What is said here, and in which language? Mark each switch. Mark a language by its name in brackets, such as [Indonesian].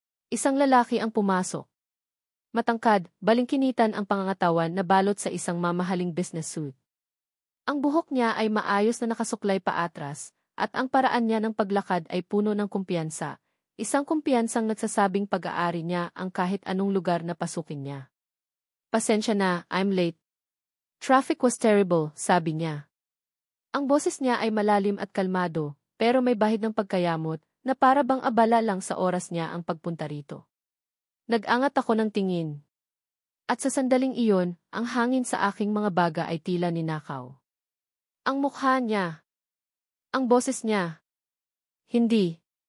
[Filipino] Isang lalaki ang pumasok. Matangkad, balingkinitan ang pangangatawan na balot sa isang mamahaling business suit. Ang buhok niya ay maayos na nakasuklay pa atras, at ang paraan niya ng paglakad ay puno ng kumpiyansa, isang kumpiyansang nagsasabing pag-aari niya ang kahit anong lugar na pasukin niya. Pasensya na, [English] I'm late. Traffic was terrible, [Filipino] sabi niya. Ang boses niya ay malalim at kalmado, pero may bahid ng pagkayamot, na para bang abala lang sa oras niya ang pagpunta rito. Nag-angat ako ng tingin. At sa sandaling iyon, ang hangin sa aking mga baga ay tila ninakaw. Ang mukha niya. Ang boses niya. Hindi.